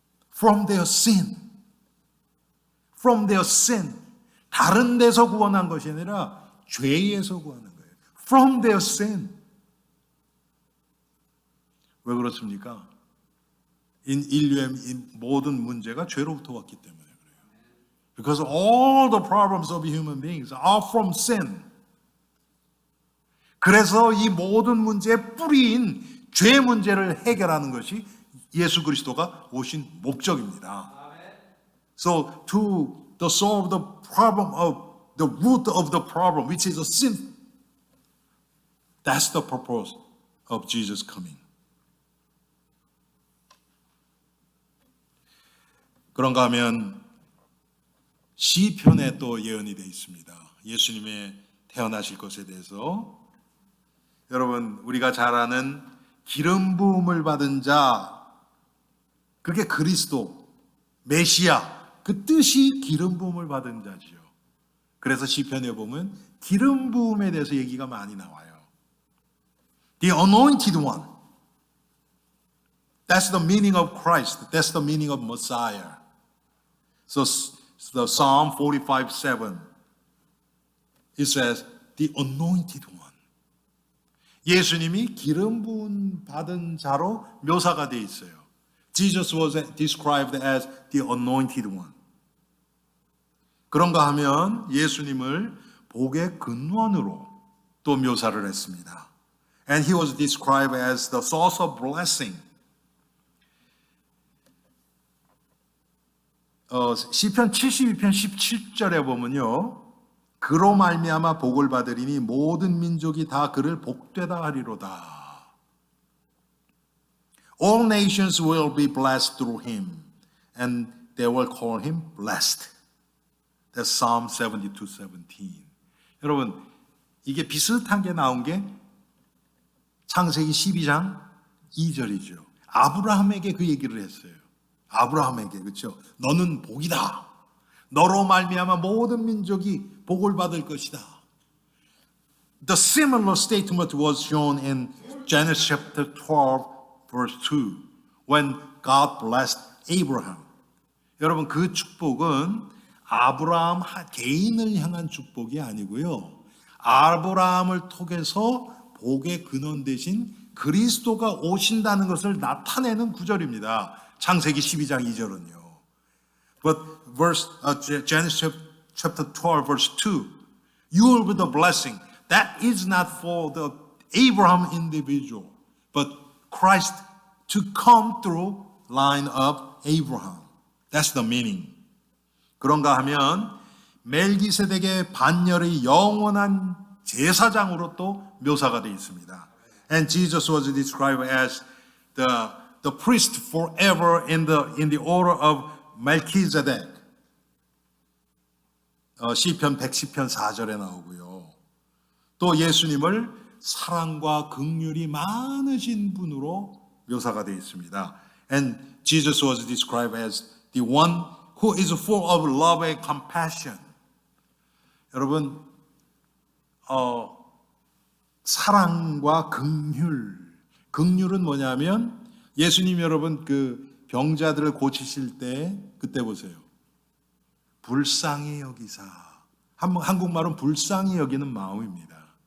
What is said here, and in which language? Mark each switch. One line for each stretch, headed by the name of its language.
English: From their sin. From their sin.
Korean: 다른 데서 구원한 것이 아니라 죄에서 구하는 거예요.
English: From their sin.
Korean: 왜 그렇습니까? 인류의 모든 문제가 죄로부터 왔기 때문에 그래요.
English: Because all the problems of human beings are from sin.
Korean: 그래서 이 모든 문제의 뿌리인 죄 문제를 해결하는 것이 예수 그리스도가 오신 목적입니다.
English: So to solve the problem of the root of the problem, which is a sin, that's the purpose of Jesus coming.
Korean: 그런가 하면 시편에 또 예언이 되어 있습니다. 예수님의 태어나실 것에 대해서. 여러분, 우리가 잘 아는 기름 부음을 받은 자, 그게 그리스도, 메시아, 그 뜻이 기름 부음을 받은 자지요. 그래서 시편에 보면 기름 부음에 대해서 얘기가 많이 나와요.
English: The anointed one. That's the meaning of Christ. That's the meaning of Messiah. So the Psalm 45:7, it says, the anointed one.
Korean: 예수님이 기름 부음 받은 자로 묘사가 되어 있어요.
English: Jesus was described as the anointed one.
Korean: 그런가 하면 예수님을 복의 근원으로 또 묘사를 했습니다.
English: And he was described as the source of blessing.
Korean: 시편 72편 17절에 보면요, 그로 말미암아 복을 받으리니 모든 민족이 다 그를 복되다 하리로다.
English: All nations will be blessed through him, and they will call him blessed. That's Psalm 72:17.
Korean: 여러분, 이게 비슷한 게 나온 게 창세기 12장 2절이죠. 아브라함에게 그 얘기를 했어요. 아브라함에게, 그렇죠? 너는 복이다. 너로 말미암아 모든 민족이 복을 받을 것이다.
English: The similar statement was shown in Genesis chapter 12, verse 2, when God blessed Abraham.
Korean: 여러분, 그 축복은 아브라함 개인을 향한 축복이 아니고요. 아브라함을 통해서 복의 근원 대신 그리스도가 오신다는 것을 나타내는 구절입니다. 창세기 12장 2절은요.
English: But Genesis chapter 12, verse 2, you will be the blessing. That is not for the Abraham individual, but Christ to come through line of Abraham. That's the meaning.
Korean: 그런가 하면 멜기세덱의 반열의 영원한 제사장으로 또 묘사가 되어 있습니다.
English: And Jesus was described as the priest forever in the order of Melchizedek.
Korean: 시편 110편 4절에 나오고요. 또 예수님을 사랑과 긍휼이 많으신 분으로 묘사가 되어 있습니다.
English: And Jesus was described as the one who is full of love and compassion.
Korean: 여러분, 사랑과 긍휼은 뭐냐면 예수님 여러분 그 병자들을 고치실 때 그때 보세요. 불쌍히 여기사. 한국말은 불쌍히 여기는 마음입니다.